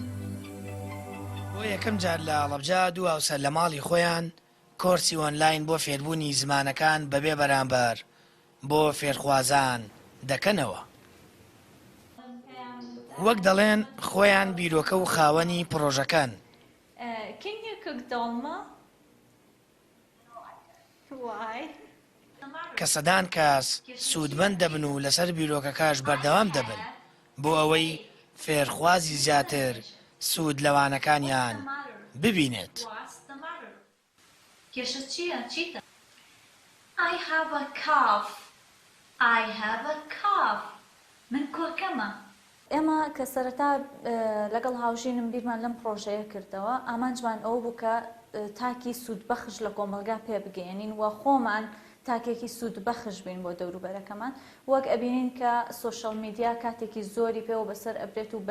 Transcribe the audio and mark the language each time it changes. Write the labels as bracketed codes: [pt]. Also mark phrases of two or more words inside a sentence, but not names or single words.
[ckb] بۆ یەکەم یەکەم جار لە ئەڵەبجا دوو هاوسەر لە ماڵی خۆیان کۆرسی ئۆنلاین بۆ فێربوونی زمانەکان بەبێ بەرامبەر بۆ فێرخوازان دەکەنەوە. وەک دەڵێن خۆیان بیرۆکە و خاوەنی پرۆژەکان. [en] Can you cook dolma? Why? [ckb] کە سەدان کەس سوودمەند دەبن و لەسەر بیرۆکەکەش بەردەوام دەبن بۆ ئەوەی فێرخوازی زیاتر سوود لەوانەکانیان ببینێت. [en] What's the matter? [ckb] کێشە چییە؟ چیتە؟ [en] I have a cough. I have a cough. [ckb] من کۆکەمە. ئێمە کە سەرەتا لەگەڵ هاوژینم بیرمان لەم پرۆژەیە کردەوە ئامانجمان ئەو بوو کە تاکی سوودبەخش لە کۆمەلگا پێ بگەێنین و خۆمان تاکێکی سوودبەخش بین بۆ دەوروبەرەکەمان وەک ئەبینین کە [en] social media [ckb] کاتێکی زۆری پێوە بەسەر ئەبرێت و